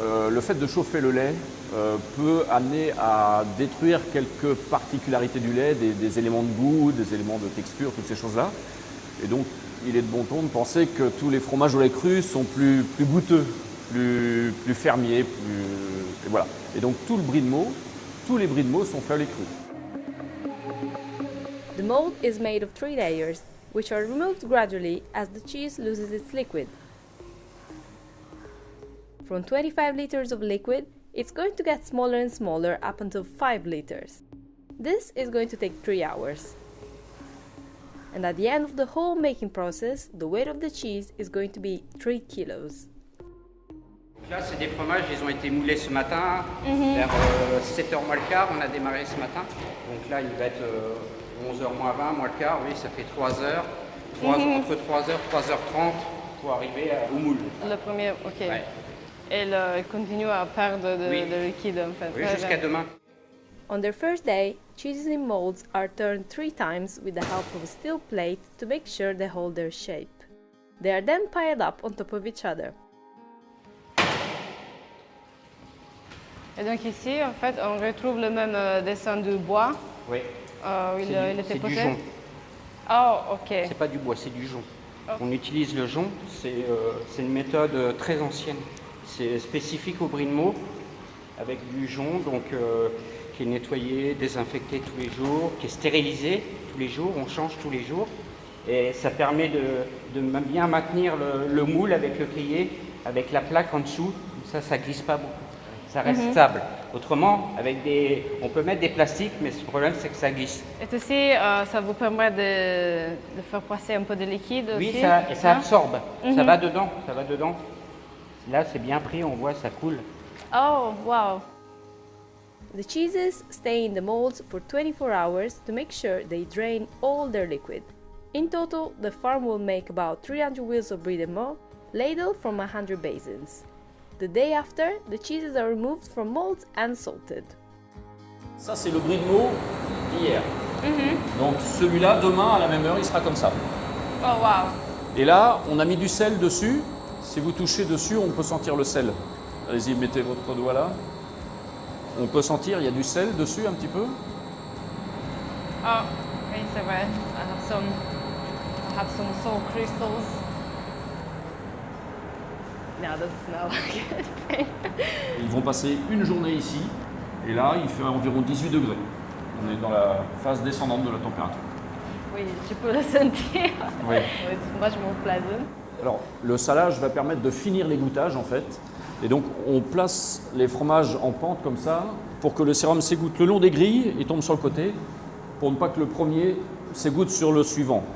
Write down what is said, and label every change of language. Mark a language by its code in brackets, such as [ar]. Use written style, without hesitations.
[fr] Le fait de chauffer le lait peut amener à détruire quelques particularités du lait, des éléments de goût, des éléments de texture, toutes ces choses-là. Et donc, il est de bon ton de penser que tous les fromages au lait cru sont plus goûteux, plus fermiers, et voilà. Et donc, tous les brie de meaux sont faits au lait cru. [en] The mold is made of 3 layers, which are removed gradually as the cheese loses its liquid. From 25 liters of liquid, it's going to get smaller and smaller up until 5 liters. This is going to take 3 hours. And at the end of the whole making process, the weight of the cheese is going to be 3 kilos. [fr] Là, c'est des fromages, ils ont été moulés ce matin, vers 7h moins le quart, on a démarré ce matin. Donc là, il va être 11h moins 20, moins le quart, oui, ça fait 3 heures. Entre 3h et 3h30 pour arriver au moule. Le premier, ok. Ouais. Et il continue à perdre de liquide en fait. Oui, jusqu'à demain. [en] On their first day, cheeses in molds are turned 3 times with the help of a steel plate to make sure they hold their shape. They are then piled up on top of each other. [fr] Et donc ici, en fait, on retrouve le même dessin du bois. Oui. Il était c'est posé. du jonc. Oh, ok. C'est pas du bois, c'est du jonc. On utilise le jonc, c'est une méthode très ancienne. C'est spécifique au brie de meaux, avec du jonc, donc qui est nettoyé, désinfecté tous les jours, qui est stérilisé tous les jours, on change tous les jours. Et ça permet de bien maintenir le moule avec le crier, avec la plaque en dessous, comme ça glisse pas beaucoup. Ça reste stable. Autrement, on peut mettre des plastiques, mais le problème c'est que ça glisse. Et aussi, ça vous permet de faire passer un peu de liquide aussi? Oui, ça absorbe, ça va dedans. Là, c'est bien pris, on voit, ça coule. Oh, wow. [en] The cheeses stay in the molds for 24 hours to make sure they drain all their liquid. In total, the farm will make about 300 wheels of brie de meaux, ladled from 100 basins. The day after, the cheeses are removed from molds and salted. [fr] Ça, c'est le brie de meaux d'hier. Donc celui-là, demain, à la même heure, il sera comme ça. Oh, wow. Et là, on a mis du sel dessus. Si vous touchez dessus, on peut sentir le sel. Allez-y, mettez votre doigt là. On peut sentir, il y a du sel dessus un petit peu. Oh, oui, c'est vrai. [en] I have some salt crystals. Now doesn't smell like it. [fr] Ils vont passer une journée ici. Et là, il fait environ 18 degrés. On est dans la phase descendante de la température. Oui, tu peux le sentir. Oui. Moi, je m'en plaisante. Alors, le salage va permettre de finir l'égoutage en fait. Et donc, on place les fromages en pente comme ça pour que le sérum s'égoutte le long des grilles et tombe sur le côté pour ne pas que le premier s'égoutte sur le suivant.